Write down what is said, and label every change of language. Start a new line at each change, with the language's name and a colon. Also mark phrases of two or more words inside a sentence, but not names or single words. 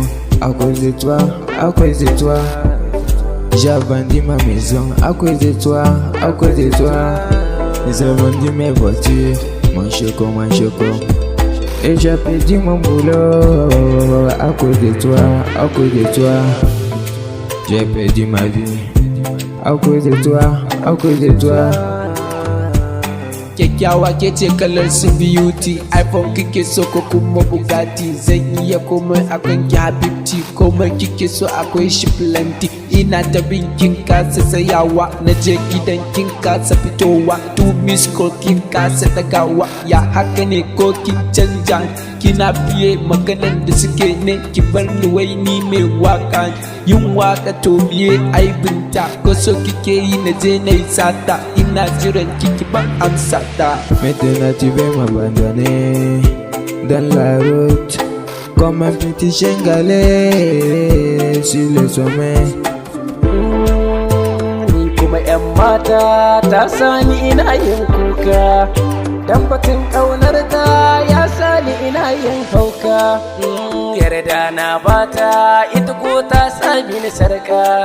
French: À cause de toi, à cause de toi. J'ai vendu ma maison à cause de toi, à cause de toi. J'ai vendu mes voitures, mon choco. Et j'ai perdu mon boulot à cause de toi, à cause de toi. J'ai perdu ma vie à cause de toi, à cause de toi.
Hausa: Kyakkyawa ke ce kalar su beauty, iPhone kike so ko kuma Bugatti. Zan iya komai akan ki habibti, komai kike so akwai shi plenty. Ina ta bin kin kasa tsayawa, na je gidan kin kasa fitowa. 2
English: miss call
Hausa: kin kasa dagawa, ya haka ne ko kin canja? Kina biye maganan da suke ne, ki bar ni wai ni mai waka. Yin waka to biye aibinta, ko so kike yi na je na yi sata. Ina jiran kiki ban amsa ta.
French: Maintenant tu veux m'abandonner dans la route, comme un petit chien galé sur le sommet.
Hausa: Ni kuma 'yan mata ta sani ina yin kuka, dan batun ƙaunar ta ya sani ina yin hauka. Yarda na bata ita ko ta sami ni sarka.